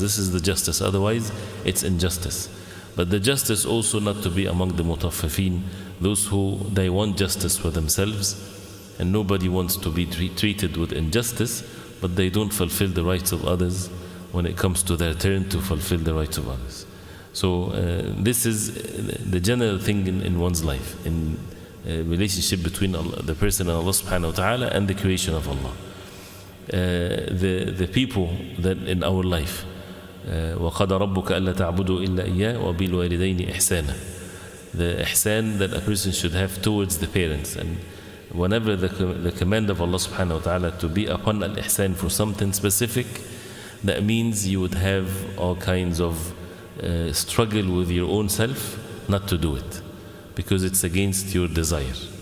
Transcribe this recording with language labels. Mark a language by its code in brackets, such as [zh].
[en] This is the justice, otherwise it's injustice. But the justice also not to be among the mutaffifin, those who they want justice for themselves, and nobody wants to be treated with injustice, but they don't fulfill the rights of others when it comes to their turn to fulfill the rights of others. So this is the general thing in one's life, in relationship between the person and Allah subhanahu wa ta'ala, and the creation of Allah. The people that in our life, [ar] وَقَدَ رَبُّكَ أَلَّا تَعْبُدُوا إِلَّا إِيَّاهُ وَبِالْوَالِدَيْنِ إِحْسَانًا. [en] The ihsan that a person should have towards the parents. And whenever the command of Allah subhanahu wa ta'ala to be upon al-ihsan for something specific, that means you would have all kinds of struggle with your own self not to do it, because it's against your desire.